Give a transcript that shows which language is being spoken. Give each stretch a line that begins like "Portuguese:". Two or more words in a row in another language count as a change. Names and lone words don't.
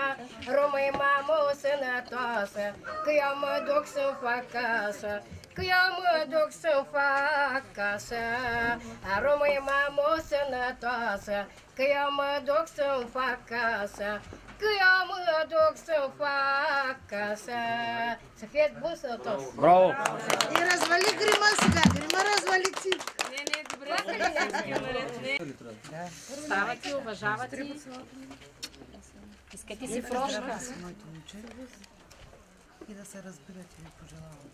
Romanian: Rămâi mamă sănătoasă, că eu mă duc să-mi fac casă, că eu mă duc să-mi fac casă. Rămâi mamă sănătoasă, că eu mă duc să-mi fac casă, că eu mă duc să-mi fac casă. Să fiți buni sănătoși!
Bulgarian: Браво! И развали грима сега, грима развали ти. Не, добре, ставате, уважавате. Искате си прошка. И да се разбирате, ви пожелавам.